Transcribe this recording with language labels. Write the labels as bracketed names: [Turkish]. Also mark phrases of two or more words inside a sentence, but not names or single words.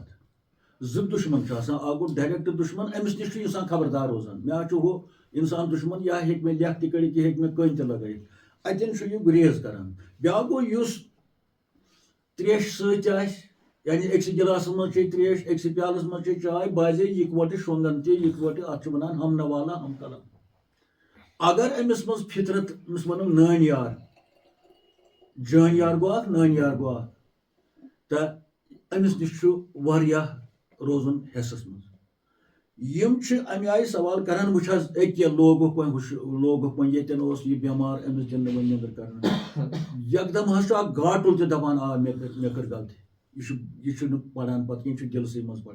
[Kashmiri] زٕ دُشمن چھِ آسان اکھ گوٚو ڈایریکٹ دُشمن أمِس نِش چھُ اِنسان خبردار روزان مےٚ چھُ ہُہ اِنسان دُشمن یا ہیٚکہِ مےٚ لیکھ تہِ کٔڑِتھ یہِ ہیٚکہِ مےٚ کٔنۍ تہِ لگٲیِتھ اَتٮ۪ن چھُ یہِ گُریز کران. بیاکھ گوٚو یُس تریشہِ سۭتۍ آسہِ یعنی أکسٕے گِلاسس منٛز چیٚیہِ تریش أکسٕے پیالس منٛز چیٚیہِ چاے باسے یِکوَٹہٕ شۄنٛگان تہِ یِکوَٹہٕ اَتھ چھِ وَنان [Urdu] ہم نوالا ہم کلام. [Kashmiri] اگر أمِس منٛز فطرت أمِس وَنو نٲنۍ یار جٲنۍ یار گوٚو اکھ نٲنۍ یار گوٚو اکھ تہٕ أمِس نِش چھُ واریاہ روزُن حِصس منٛز. یِم چھِ اَمہِ آیہِ سوال کران وٕچھ حظ أکیاہ لوگُکھ وۄنۍ ییٚتٮ۪ن اوس یہِ بٮ۪مار أمِس دِنہٕ وۄنۍ نیٚنٛدٕر کرنہٕ یکدم حظ چھُ اکھ گاٹُل تہِ دپان آ مےٚ کٔر غلطی یہِ چھُنہٕ پران پتہٕ کینٛہہ یہِ چھُ دِلسٕے منٛز پران.